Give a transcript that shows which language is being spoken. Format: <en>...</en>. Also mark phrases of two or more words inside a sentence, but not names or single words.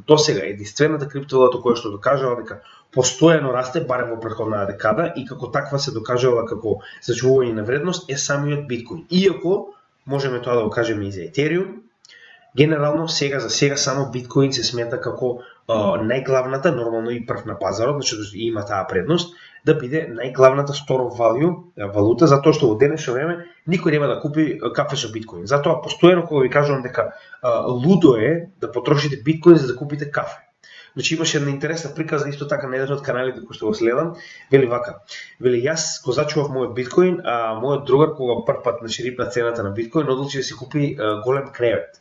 <mk>Досега единствената криптовалута која што докажала дека постојано расте, барем во претходната декада, и како таква се докажала како зачување на вредност е самиот биткоин. Иако можеме тоа да го кажеме и за Етериум, генерално сега само биткоин се смета како најглавната, нормално и прв на пазарот, има таа предност. да биде најглавната</mk> <en>store of value</en> <mk>валута, затоа што во денешно време никој нема да купи кафе со биткоин. Затоа постојано кога ви кажувам дека лудо е да потрошите биткоин за да купите кафе. Значи имаше една интересна приказна исто така на еден од каналите кои што го следам, вели вака. Вели јас го зачував мојот биткоин, а мојот другар кога прв пат рипна цената на биткоин, одлучи да си купи голем кревет.</mk>